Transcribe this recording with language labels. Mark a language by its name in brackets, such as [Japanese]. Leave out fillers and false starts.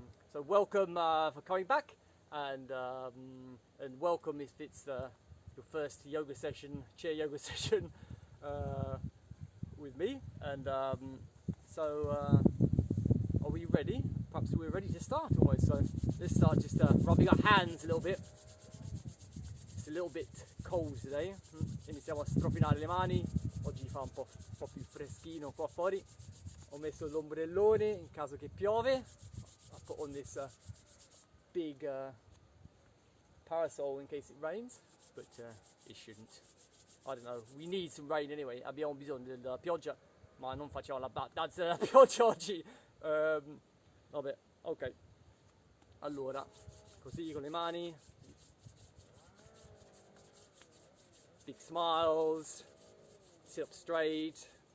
[English] So welcome for coming back, and welcome if it's your first yoga session, chair yoga session with me. And so are we ready? Perhaps we're ready to start almost, so let's start just rubbing our hands a little bit. It's a little bit cold today. [Italian] Iniziamo a strofinare le mani. Oggi fa un po' più freschino qua fuori. Ho messo l'ombrellone in caso che piove. [English] I put on this big parasol in case it rains, but it shouldn't. I don't know, we need some rain anyway. [Italian] Abbiamo bisogno della pioggia, ma non facciamo la danza della pioggia oggi. Vabbè, ok. Allora, così con le mani. [English] Big smiles. Sit up straight.